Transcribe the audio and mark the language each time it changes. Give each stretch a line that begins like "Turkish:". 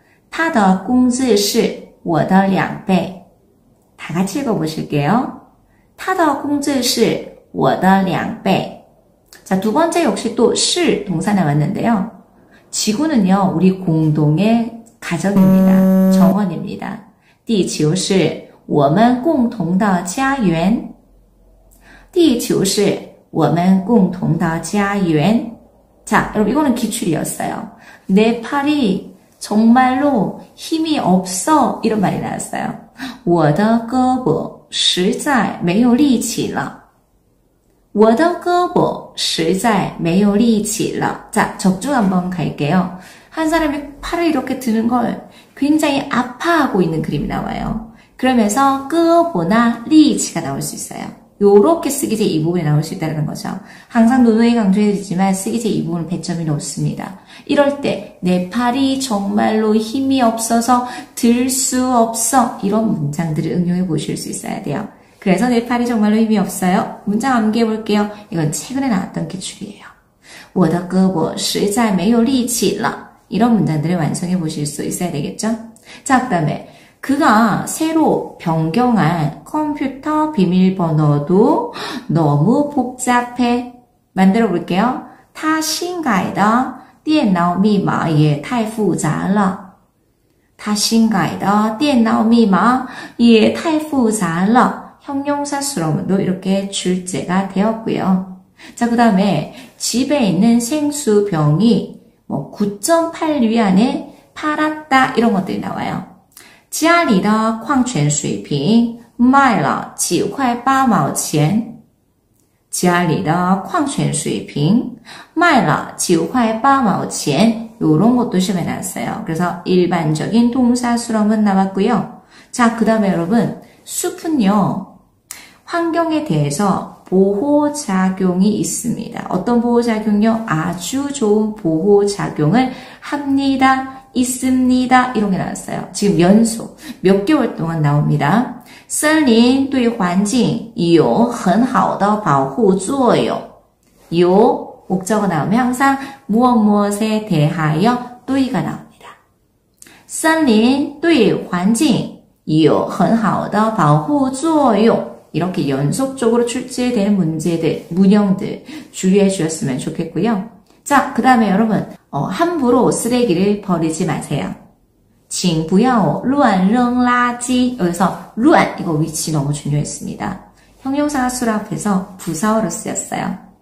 Chinese: 他的工资是我的2倍.
Korean: 다 같이 읽어보실게요.
Chinese: 他的工资是我的2倍.
Korean: 자, 두 번째 역시 또 시 동사 나왔는데요. 지구는요, 우리 공동의 가정입니다. 정원입니다.
Chinese: 地球是我们共同的家园. 地球是我们共同的家园.
Korean: 자, 여러분 이거는 기출이었어요. 내 팔이 정말로 힘이 없어 이런 말이 나왔어요.
Chinese: 我的胳膊实在没有力气了. 我的胳膊实在没有力气了.
Korean: 자, 적중 한번 갈게요. 한 사람이 팔을 이렇게 드는 걸 굉장히 아파하고 있는 그림이 나와요. 그러면서 끄보나 리치가 나올 수 있어요. 요렇게 쓰기제 이 부분이 나올 수 있다는 거죠. 항상 누누이 강조해드리지만 쓰기제 이 부분은 배점이 높습니다. 이럴 때 내 팔이 정말로 힘이 없어서 들 수 없어 이런 문장들을 응용해 보실 수 있어야 돼요. 그래서 내 팔이 정말로 힘이 없어요. 문장 암기해 볼게요. 이건 최근에 나왔던 기출이에요.
Chinese: 我的胳膊实在没有力气了.
Korean: 이런 문장들을 완성해 보실 수 있어야 되겠죠? 자, 그 다음에 그가 새로 변경한 컴퓨터 비밀번호도 너무 복잡해. 만들어 볼게요.
Chinese: 他新改的电脑密码也太复杂了. 他新改的电脑密码也太复杂了.
Korean: 형용사스러움도 이렇게 출제가 되었고요. 자, 그 다음에 집에 있는 생수병이 9.8위안에 팔았다 이런 것들이 나와요.
Chinese: 家里的矿泉水瓶卖了9块8毛钱. 家里的矿泉水瓶卖了9块8毛钱.
Korean: 요런 것도 시험에 나왔어요. 그래서 일반적인 동사 수렴은 나왔고요. 자, 그 다음에 여러분, 숲은요, 환경에 대해서 보호작용이 있습니다. 어떤 보호작용요? 아주 좋은 보호작용을 합니다. 있습니다. 이런 게 나왔어요. 지금 연속 몇 개월 동안 나옵니다.
Chinese: 森林对环境有很好的保护作用.
Korean: 요 목적어 나오면 항상 무엇무엇에 대하여 对가 나옵니다.
Chinese: 森林对环境有很好的保护作用.
Korean: 이렇게 연속적으로 출제되는 문제들, 문형들 주의해 주셨으면 좋겠고요. 자, 그 다음에 여러분, 함부로 쓰레기를 버리지 마세요.
Chinese: 请不要乱扔垃圾.
Korean: 여기서 乱 이거 위치 너무 중요했습니다. 형용사가 수락해서 부사어로 쓰였어요.